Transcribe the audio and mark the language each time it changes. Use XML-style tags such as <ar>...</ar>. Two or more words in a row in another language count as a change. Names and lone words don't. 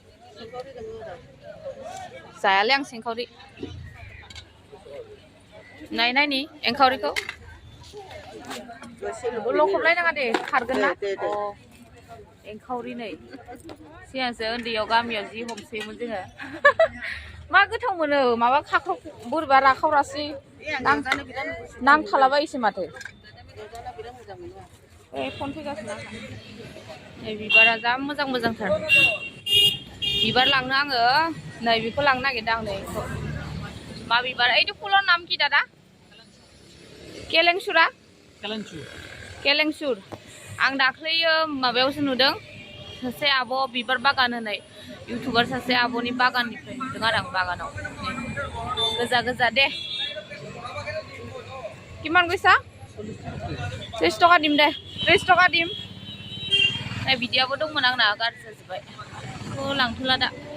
<brx>जायालै आं सिंखावरि नायनायनि एंखावरिखौ लखबलाय नाङा दे खारगोन ना एंखावरि नै सिगांसो उन्दैयाव गामियाव जि हमसोयोमोन जोङो मा गोथाव मोनो माबा खाख्राव बोरैबा राखावरासै नांथालाबायोसो माथो फन फैगासिनो नै बिबारा जा मोजां मोजांथार बिबार लांनो आङो नै बेखौ लांनो नागिरदों आं नै मा बिबार</brx> <as>এইটো ফুলৰ নাম কি দাদা</as> <brx>केलेंसुरा केलेंसुर आं दाख्लैयो माबायावसो नुदों सासे आब' बिबार बागान होनाय इउटुबार सासे आब'नि बागाननिफ्राय नुदों आरो आं बागानाव गोजा गोजा दे</brx> <as>কিমান গৈছা</as> <brx>30 टका दिम दे 30 टका दिम नै बिदियाबो दंमोन आंना गाज्रि जाजोब्बाय लांथ'ला दा</brx>